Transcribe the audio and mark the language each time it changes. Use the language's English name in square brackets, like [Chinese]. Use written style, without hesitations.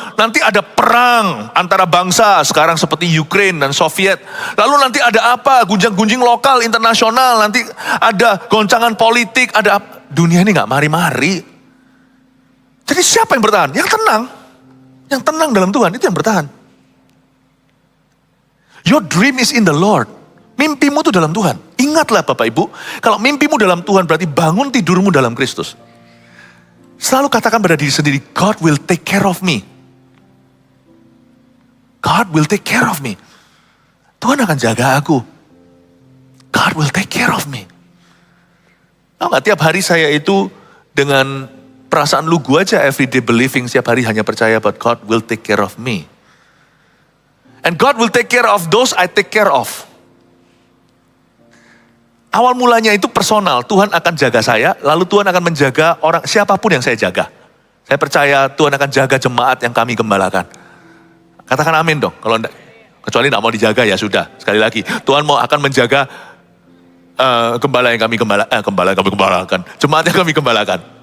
[Indonesian] Nanti ada perang antara bangsa. Sekarang seperti Ukraine dan Soviet. Lalu nanti ada apa? Gunjang-gunjing lokal, internasional. Nanti ada goncangan politik. Ada apa? Dunia ini gak mari-mari. Jadi siapa yang bertahan? Yang tenang. Yang tenang dalam Tuhan, itu yang bertahan. [English] Your dream is in the Lord. [Indonesian] Mimpimu itu dalam Tuhan. Ingatlah Bapak Ibu. Kalau mimpimu dalam Tuhan berarti bangun tidurmu dalam Kristus. Selalu katakan pada diri sendiri, [English] God will take care of me. God will take care of me. [Indonesian] Tuhan akan jaga aku. [English] God will take care of me. [Indonesian] Tahu gak, tiap hari saya itu dengan perasaan lugu aja, [English] everyday believing, [Indonesian] setiap hari hanya percaya bahwa [English] God will take care of me. And God will take care of those I take care of. [Indonesian] Awal mulanya itu personal, Tuhan akan jaga saya, lalu Tuhan akan menjaga orang, siapapun yang saya jaga. Saya percaya Tuhan akan jaga jemaat yang kami gembalakan. Katakan amin dong, kalau enggak, kecuali tidak mau dijaga ya sudah. Sekali lagi, Tuhan akan menjaga gembala yang kami gembalakan, jemaat yang kami gembalakan.